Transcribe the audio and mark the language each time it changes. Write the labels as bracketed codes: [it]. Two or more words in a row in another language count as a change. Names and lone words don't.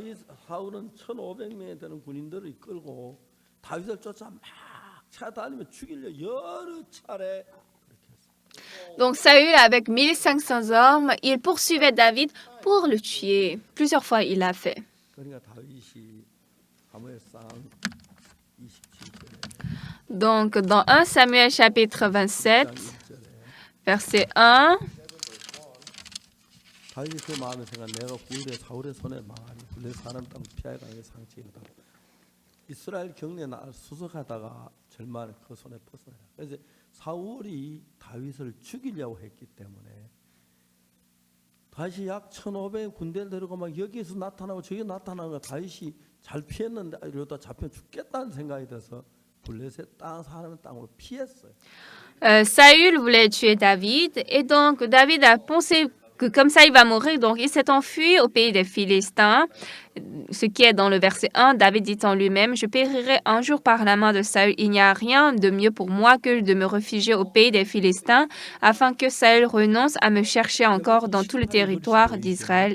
[fr] Donc Saül, avec 1500 hommes, il poursuivait David pour le tuer. Plusieurs fois, il l'a fait. Donc, dans 1 Samuel chapitre 27, verset 1, [ko] 이스라엘 경내 수색하다가 절망 그 손에 벗어나. 그래서 사울이 다윗을 죽이려고 했기 때문에 다시 약 1,500 군대를 데리고 막 여기서 나타나고 저기 나타나고 다윗이 잘 피했는데 이러다 잡혀 죽겠다는 생각이 들어서 블레셋 땅 사는 땅으로 피했어요. [fr] Saül voulait tuer David et donc David a pensé que comme ça il va mourir, donc il s'est enfui au pays des Philistins. Ce qui est dans le verset 1, David dit en lui-même, « Je périrai un jour par la main de Saül. Il n'y a rien de mieux pour moi que de me réfugier au pays des Philistins, afin que Saül renonce à me chercher encore dans tout le territoire d'Israël.